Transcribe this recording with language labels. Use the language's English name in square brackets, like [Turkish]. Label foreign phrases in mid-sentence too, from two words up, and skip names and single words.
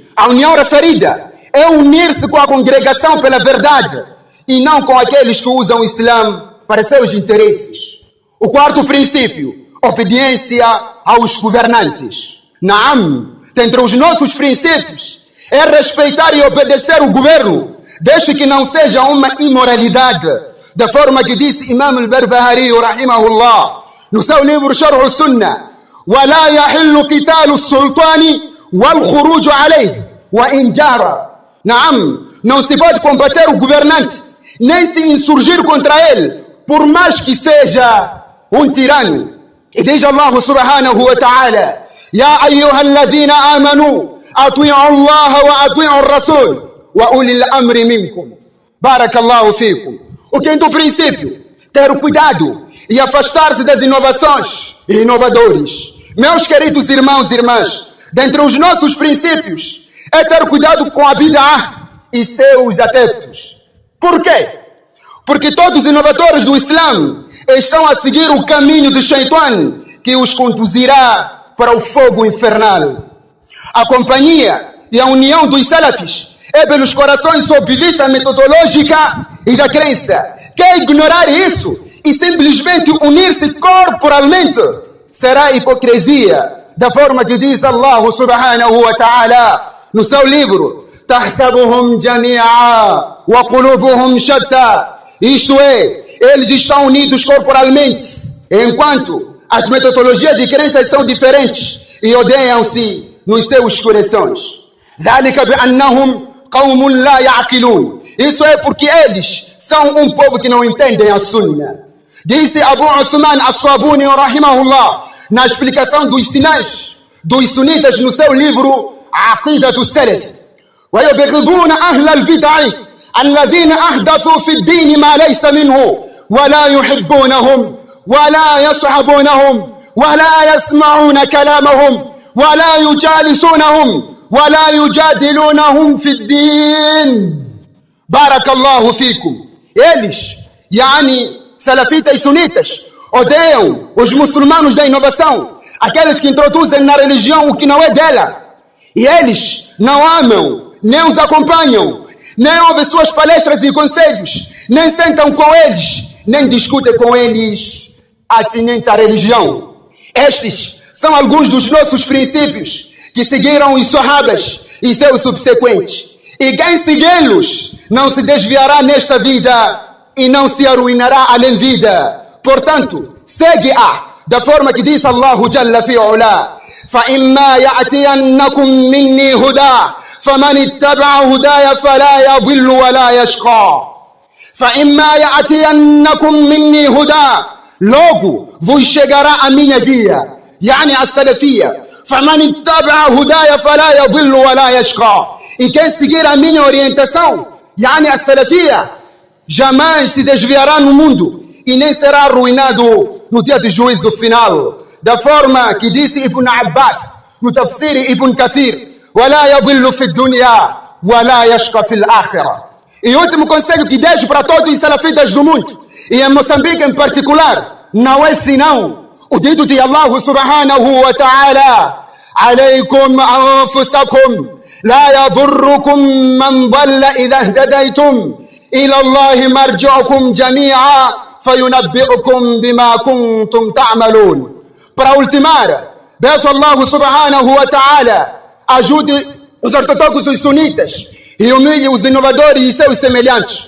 [Portuguese] A união referida é unir-se com a congregação pela verdade e não com aqueles que usam o Islã para seus interesses. O quarto princípio, obediência aos governantes. Naam, dentre os nossos princípios é respeitar e obedecer o governo, desde que não seja uma imoralidade, da forma que disse Imam al-Barbahari rahimahullah no seu livro Sharh al-Sunnah: [Arabic] وَلَا يَحِلُّ قِتَالُ السُّلْطَانِ وَالْخُرُوجُ عَلَيْهِ وَإِنْ جَارَ. [Portuguese] Naam, não se pode combater o governante, nem se insurgir contra ele, por mais que seja um tirano. E diz Allah [Arabic] سبحانه وتعالى: يَا أَيُّهَا الَّذِينَ آمَنُوا أَطِيعُوا اللَّهَ وَأَطِيعُوا الرَّسُولَ وَأُولِي الْأَمْرِ مِنكُمْ. بارك الله فيكم. [Portuguese] O quinto princípio, ter o cuidado e afastar-se das inovações e inovadores. Meus queridos irmãos e irmãs, dentre os nossos princípios é ter cuidado com a bid'ah e seus adeptos. Por quê? Porque todos os inovadores do Islã estão a seguir o caminho do Shaitan, que os conduzirá para o fogo infernal. A companhia e a união dos salafis é pelos corações sob vista metodológica e da crença. Quer ignorar isso e simplesmente unir-se corporalmente será hipocrisia, da forma que diz Allah [Arabic] سبحانه وتعالى [Portuguese] no seu livro: [Arabic] تحسبهم جميعا وقلوبهم شتى. [Portuguese] Isto é, eles estão unidos corporalmente, enquanto as metodologias de crenças são diferentes e odeiam-se nos seus corações. [Arabic] ذلك بأنهم قوم لا يعقلون. [Portuguese] Isso é porque eles são um povo que não entendem a Sunna. Disse Abu Uthman As-Sabuni rahimahullah na explicação dos sinais dos sunitas no seu livro Aqidatu Salaf: [Arabic] ويبغضون أهل البدع الذين أحدثوا في الدين ما ليس منه ولا يحبونهم ولا يصحبونهم ولا يسمعون كلامهم ولا يجالسونهم ولا يجادلونهم في الدين. بارك الله فيكم. [Portuguese] Eles, salafitas e sunitas, odeiam os muçulmanos da inovação, aqueles que introduzem na religião o que não é dela. E eles não amam, nem os acompanham, nem ouvem suas palestras e conselhos, nem sentam com eles, nem discutem com eles atinente à religião. Estes são alguns dos nossos princípios que seguiram os sahabas e seus subsequentes. E quem segui-los não se desviará nesta vida e não se arruinará além vida. Portanto, segue-a da forma que diz [Arabic] الله جل فعله: فَإِمَّا يَأْتِيَنَّكُمْ مِنِّي هُدًى فَمَنِ اتَّبَعَ هُدَايَ فَلَا يَضِلُّ وَلَا يَشْقَى. فَإِمَّا يَأْتِيَنَّكُمْ مِنِّي هُدًى. [Portuguese] Logo vos chegará a minha guia, a salafia. [Arabic] فمن اتبع هداي فلا يضل ولا يشقى. [Portuguese] E quem seguir a minha orientação, yani a salafia, jamais se desviará no mundo e nem será arruinado no dia de juízo final. Da forma que disse Ibn Abbas no tafsir Ibn Kathir: [Arabic] ولا يضل في الدنيا ولا يشقى في الآخرة. [Portuguese] E o último conselho que deixo para todos os salafitas do mundo, e em Moçambique em particular, não é senão o dito de Allah [Arabic] سبحانه وتعالى: عليكم أنفسكم لا يضركم من ضل إذا اهتديتم إلى الله مرجعكم جميعا فينبئكم بما كنتم تعملون. [Portuguese] Para ultimar, peço Allah [Arabic] سبحانه وتعالى [Portuguese] ajude os ortodoxos e os sunitas e humilhe os inovadores e seus semelhantes.